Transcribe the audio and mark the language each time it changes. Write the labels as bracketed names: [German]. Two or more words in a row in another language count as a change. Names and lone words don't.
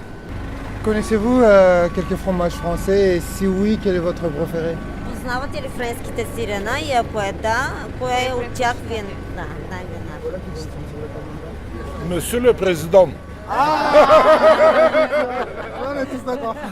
[French] Connaissez-vous quelques fromages français et si oui, quel est votre préféré? [Bulgarian] Познавате ли френските сирена и ако е да, кое от тях ви е най-най-най? [French] Monsieur le Président. On est tous d'accord.